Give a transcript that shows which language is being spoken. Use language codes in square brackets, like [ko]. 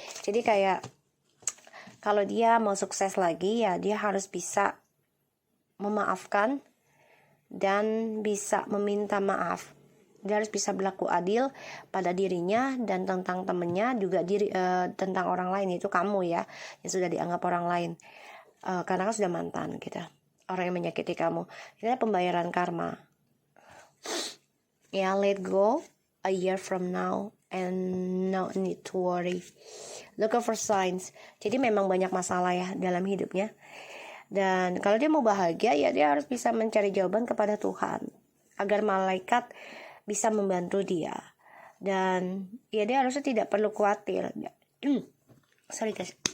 [id] Jadi kayak kalau dia mau sukses lagi ya dia harus bisa memaafkan dan bisa meminta maaf Dia harus bisa berlaku adil pada dirinya dan tentang temennya, juga tentang orang lain, itu kamu ya, yang sudah dianggap orang lain. Karena kan sudah mantan gitu, orang yang menyakiti kamu. Ini pembayaran karma. [en] Ya, let go a year from now and no need to worry. Look for signs. [id] Jadi memang banyak masalah ya dalam hidupnya. Dan kalau dia mau bahagia, ya dia harus bisa mencari jawaban kepada Tuhan, agar malaikat bisa membantu dia. Dan ya dia harusnya tidak perlu khawatir. [en] Sorry guys.